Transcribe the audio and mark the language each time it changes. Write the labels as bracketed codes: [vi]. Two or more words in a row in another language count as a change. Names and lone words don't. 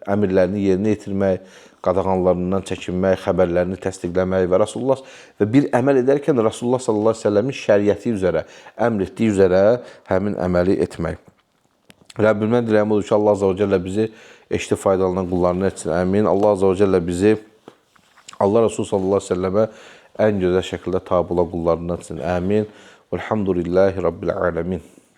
[az] Əmirlərini yerinə yetirmək, qadağanlarından çəkinmək, xəbərlərini təsdiqləmək və Rasulullah və bir əməl edərkən Rasulullah [ar] صلى الله عليه وسلم [az] şəriəti üzrə, əmr etdiyi üzrə həmin əməli etmək. Rəbbimdən diləyim odur ki, Allah [ar] عز وجل [az] bizi eşitib faydalanan qullarını etsin. [tr] Əmin. Allah [ar] عز وجل [tr] bizi Allah Resulü [ar] صلى الله عليه وسلم [tr] en güzel şekilde tabi olan kullarından etsin. Amin. [ar] والحمد لله رب العالمين.